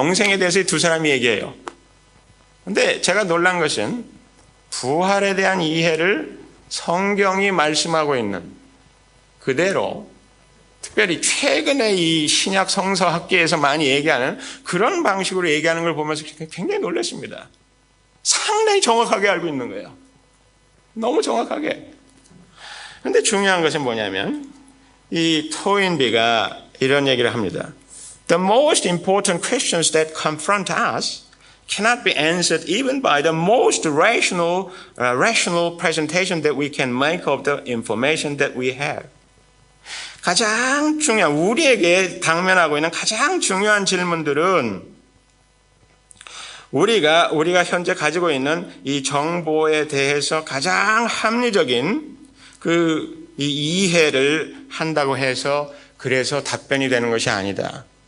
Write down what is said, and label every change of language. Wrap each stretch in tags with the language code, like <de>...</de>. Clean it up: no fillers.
<ko>영생에 대해서 이 두 사람이 얘기해요. 그런데 제가 놀란 것은 부활에 대한 이해를 성경이 말씀하고 있는 그대로, 특별히 최근에 이 신약 성서학계에서 많이 얘기하는 그런 방식으로 얘기하는 걸 보면서 굉장히 놀랐습니다. 상당히 정확하게 알고 있는 거예요. 너무 정확하게. 그런데 중요한 것은 뭐냐면 이 토인비가 이런 얘기를 합니다.</ko> <en>The most important questions that confront us cannot be answered even by the most rational presentation that we can make of the information that we have.</en> <ko>가장 중요한, 우리에게 당면하고 있는 가장 중요한 질문들은 우리가 현재 가지고 있는 이 정보에 대해서 가장 합리적인 이 이해를 한다고 해서 그래서 답변이 되는 것이 아니다.</ko>